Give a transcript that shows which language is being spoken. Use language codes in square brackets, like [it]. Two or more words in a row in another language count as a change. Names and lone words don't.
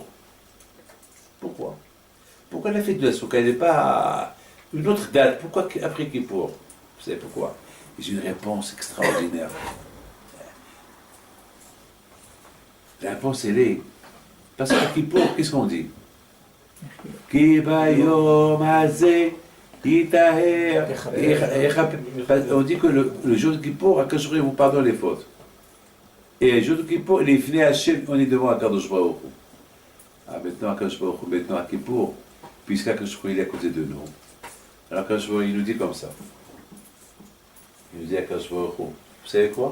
[fr] Pourquoi? Pourquoi la fête de la souka, elle n'est pas une autre date? Pourquoi après Kippour? Vous savez pourquoi? J'ai une réponse extraordinaire. La réponse, elle est, parce qu'à Kippour, qu'est-ce qu'on dit? [he] כי ביום הזה יטהר. [fr] On dit que le jour de Kippour, [he] הקדוש ברוך הוא [fr] vous pardonne les fautes. Et le jour de Kippour, il est fini à Hachem, on est devant [he] הקדוש ברוך הוא. [fr] Ah, maintenant, [he] הקדוש ברוך הוא, [fr] maintenant à Kippour, puisqu' [he] הקדוש ברוך הוא [fr] est à côté de nous. Alors [he] הקדוש ברוך הוא, [fr] il nous dit comme ça. Il nous dit [he] הקדוש ברוך הוא, [fr] vous savez quoi?